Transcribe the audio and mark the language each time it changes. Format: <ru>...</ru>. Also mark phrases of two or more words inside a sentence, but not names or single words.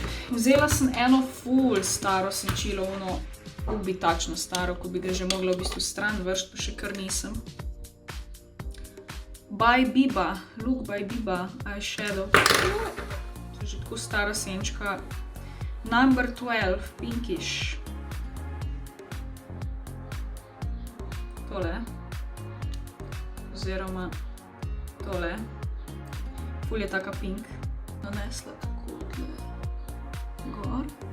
<sl>Vzela sem eno ful staro senčilo, ono ubitačno staro, ko bi ga že mogla v bistvu stran vršt, pa še kar nisem.</sl> <en>By Biba, Look by Biba, eyeshadow.</en> <sl>To je že tako stara senčka.</sl> <en>Number 12, pinkish. Tole.</en> <sl>Oziroma tole. Ful je taka pink. Nanesla tako tle gor.</sl>